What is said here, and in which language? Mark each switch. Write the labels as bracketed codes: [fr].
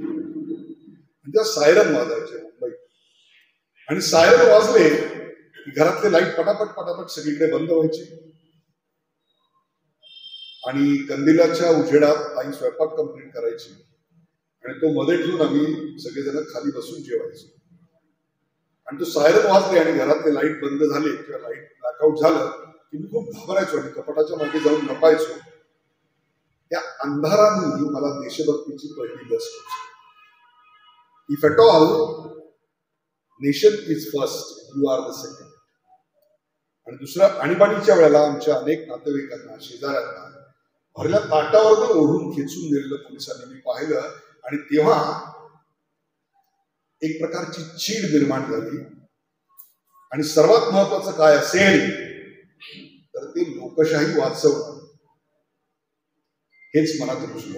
[mr] म्हणजे सायरन वाजायचे मुंबईत, आणि सायरन वाजले की घरातले लाईट पटापट पटापट सगळीकडे बंद व्हायची आणि कंदिलाच्या उजेडात आई स्वयंपाक कंप्लीट करायची आणि तो मध्ये ठेवून आम्ही सगळेजण खाली बसून जेवायचो. आणि तो सायरन वाजले आणि घरातले लाईट बंद झाले किंवा लाईट ब्लॅकआउट झालं की मी खूप घाबरायचो आणि कपाटाच्या मागे जाऊन लपायचो. त्या अंधाराने मला देशभक्तीची पहिली लस होती. [en] If at all nation is first, you are the second. [mr] आणि दुसरं, आणीबाणीच्या वेळेला आमच्या अनेक नातेवाईकांना, शेजाऱ्यांना भरल्या ताटावर ओढून खेचून नेलेलं पोलिसांनी मी पाहिलं आणि तेव्हा एक प्रकारची चीड निर्माण झाली. आणि सर्वात महत्वाचं काय असेल तर ते लोकशाही वाचवणं हेच मनात रुजलं.